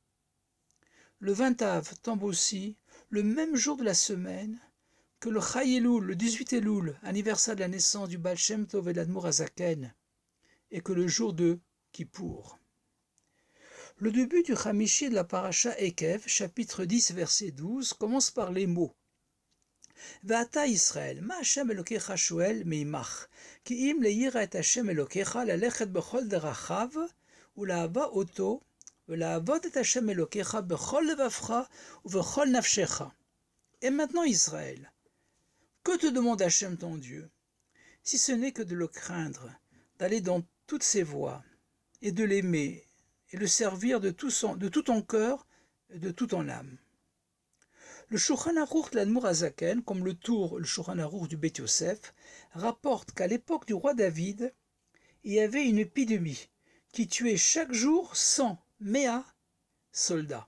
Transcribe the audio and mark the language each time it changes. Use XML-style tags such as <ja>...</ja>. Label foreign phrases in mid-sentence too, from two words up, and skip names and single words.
<fr>Le 20 Av tombe aussi le même jour de la semaine que le Chai Elul, le 18 Elul, anniversaire de la naissance du Baal Shem Tov et l'Admour Hazaken, et que le jour de Kippour. Le début du Chamishi de la Parasha Ekev, chapitre 10, verset 12, commence par les mots</fr> <he>ועתה ישראל מה השם אלוקיך שואל מעמך כי אם ליראה את השם אלוקיך ללכת בכל דרכיו, ולאהבה אותו, ולעבוד את השם אלוקיך בכל לבבך ובכל נפשך.</he> <fr>Et maintenant Israël, que te demande Hachem ton Dieu, si ce n'est que de le craindre, d'aller dans toutes ses voies, et de l'aimer, et le servir de tout ton cœur et de toute ton âme. Le Shulchan Aruch de l'Admour Hazaken, comme le Shulchan Aruch du Beth Yosef, rapporte qu'à l'époque du roi David, il y avait une épidémie qui tuait chaque jour 100 soldats.</fr>